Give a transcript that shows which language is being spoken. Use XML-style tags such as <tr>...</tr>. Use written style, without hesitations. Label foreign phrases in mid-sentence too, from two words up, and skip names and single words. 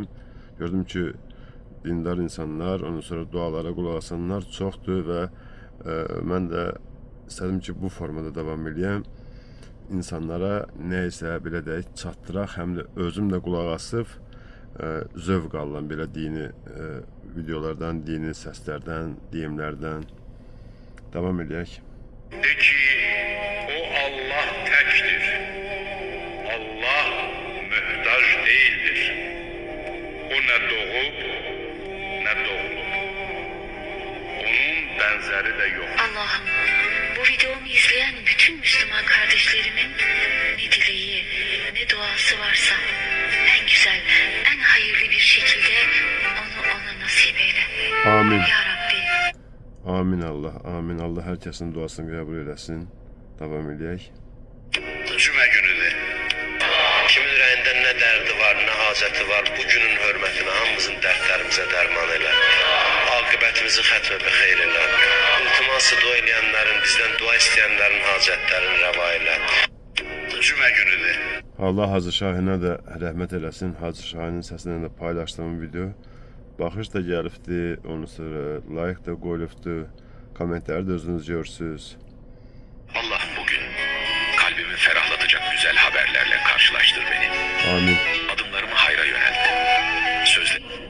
<az>Gördüm ki, dindar insanlar, ondan sonra dualara qulaq asanlar çoxdur və mən də istədim ki, bu formada davam edəyəm. İnsanlara nə isə belə deyək, çatdıraq, həm də özüm də qulaq asıb zövq alıram belə dini videolardan, dini səslərdən, deyimlərdən. Davam edək.</az> <tr>De ki, o Allah tektir. Allah mühtaç değildir. O ne doğup ne doğulur. Onun benzeri de yok. Allah'ım, bu videomu izleyen bütün Müslüman kardeşlerimin ne dileği, ne duası varsa en güzel, en hayırlı bir şekilde onu ona nasip eyle. Amin. Ya Rabbi. Amin Allah, amin.</tr> <az>Allah hər kəsin duasını qəbul eləsin. Davam edək. Cümə günüdür. Kimin ürəyində nə dərdi var, nə hacəti var, bu günün hörmətinə hamımızın dərdlərimizə dərman elə. Aqibətimizi xətmə bi xeyr elə. İltiması dua eləyənlərin, bizdən dua istəyənlərin hacətlərini rəva elə. Cümə günüdür. Allah Hacı Şahinə də rəhmət eləsin. Hacı Şahinin səsindən də paylaşdığım video. Baxış da gəlibdi, ondan sonra like da qoyulubdu. Kommentləri də özünüz görürsünüz.</az> <tr>Allah bugün kalbimi ferahlatacak güzel haberlerle karşılaştır beni. Amin. Adımlarımı hayra yönelt. Sözle</tr>